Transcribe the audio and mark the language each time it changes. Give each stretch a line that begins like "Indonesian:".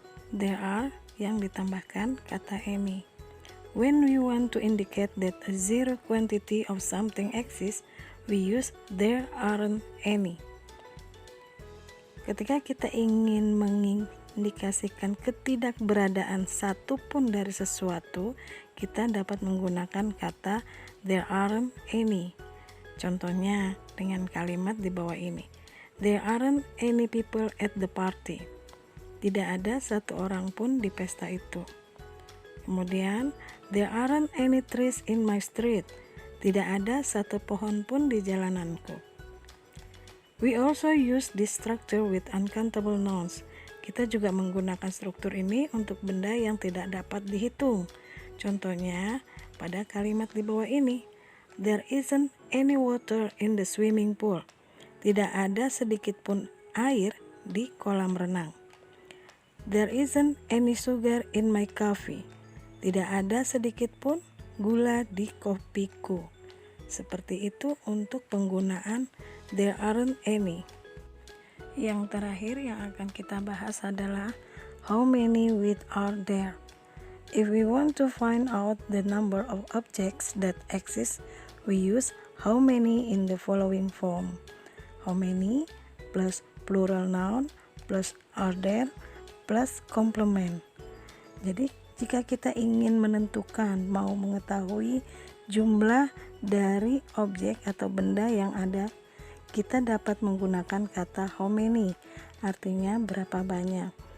English: There are
Indonesian: yang ditambahkan kata any.
English: When we want to indicate that a zero quantity of something exists, we use there aren't any.
Indonesian: Ketika kita ingin mengindikasikan ketidakberadaan satupun dari sesuatu, kita dapat menggunakan kata
English: there aren't any.
Indonesian: Contohnya dengan kalimat di bawah ini.
English: There aren't any people at the party.
Indonesian: Tidak ada satu orang pun di pesta itu. Kemudian,
English: there aren't any trees in my street.
Indonesian: Tidak ada satu pohon pun di jalananku.
English: We also use this structure with uncountable nouns.
Indonesian: Kita juga menggunakan struktur ini untuk benda yang tidak dapat dihitung. Contohnya, pada kalimat di bawah ini.
English: There isn't any water in the swimming pool.
Indonesian: Tidak ada sedikit pun air di kolam renang.
English: There isn't any sugar in my coffee.
Indonesian: Tidak ada sedikit pun gula di kopiku. Seperti itu untuk penggunaan
English: there aren't any.
Indonesian: Yang terakhir yang akan kita bahas adalah
English: how many with are there. If we want to find out the number of objects that exist, we use how many in the following form. How many plus plural noun plus are there plus complement.
Indonesian: Jadi jika kita ingin menentukan, mau mengetahui jumlah dari objek atau benda yang ada, kita dapat menggunakan kata how many, artinya berapa banyak.